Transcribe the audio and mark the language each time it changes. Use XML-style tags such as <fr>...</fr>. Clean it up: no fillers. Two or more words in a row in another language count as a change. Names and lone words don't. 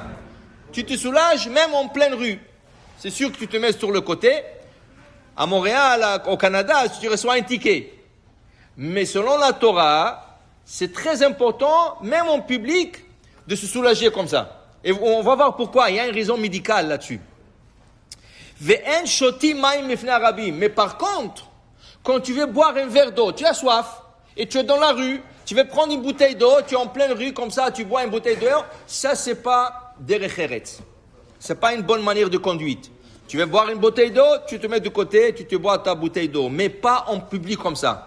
<fr>Tu te soulages même en pleine rue. C'est sûr que tu te mets sur le côté. À Montréal, au Canada, tu reçois un ticket. Mais selon la Torah, c'est très important, même en public, de se soulager comme ça. Et on va voir pourquoi. Il y a une raison médicale là-dessus.</fr> <he>ואין שותי מים מפני רבים.</he> <fr>Mais par contre, quand tu veux boire un verre d'eau, tu as soif, et tu es dans la rue, tu veux prendre une bouteille d'eau, tu es en pleine rue, comme ça, tu bois une bouteille d'eau, ça, c'est pas</fr> <he>דרך ארץ.</he> <fr>C'est pas une bonne manière de conduite. Tu veux boire une bouteille d'eau, tu te mets de côté, tu te bois ta bouteille d'eau, mais pas en public comme ça.</fr>